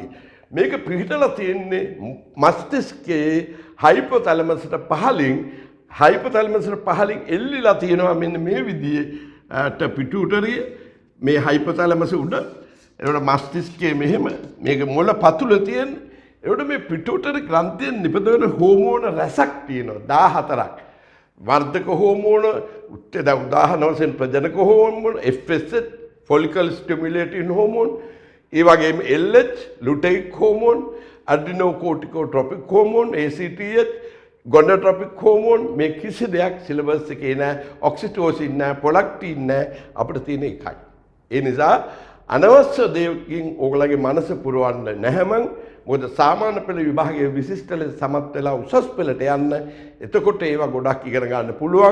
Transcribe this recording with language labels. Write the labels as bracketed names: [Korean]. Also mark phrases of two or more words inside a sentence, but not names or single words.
[Sinhala] මේක පිහිටලා තියෙන්නේ මස්තිෂ්කයේ හයිපොතැලමස්ට පහලින් එල්ලිලා තියෙනවා මෙන්න මේ විදිහට පිටුටරිය මේ හයිපොතැලමස් උඩ එතකොට මස්තිෂ්කයේ මෙහෙම මේක මොළ පතුල තියෙන. එතකොට මේ පිටුටරි ග්‍රන්ථියෙන් නිපදවන හෝමෝන රැසක් තියෙනවා 14ක්. වර්ධක හෝමෝන උදාහරණ වශයෙන් ප්‍රජනක හෝමෝන [English] FSH follicle stimulating hormone [Sinhala] ඒ වගේම [English] LH lutein hormone adrenocorticotropic hormone ACTH gonadotrophic hormone [Sinhala] මේ කිසි දෙයක් සිලබස් එකේ නැහැ. ඔක්සිටෝසින් නැහැ, ප්‍රොලැක්ටින් නැහැ. අපිට තියෙන එකයි. ඒ නිසා අනවශ්‍ය දෙයකින් ඕගොල්ලන්ගේ මනස පුරවන්න නැහැමං. මොකද සාමාන්‍ය පෙළ විභාගයේ විශිෂ්ට ලෙස සමත් වෙලා උසස් පෙළට යන්න. එතකොට ඒවා ගොඩක් ඉගෙන ගන්න පුළුවන්.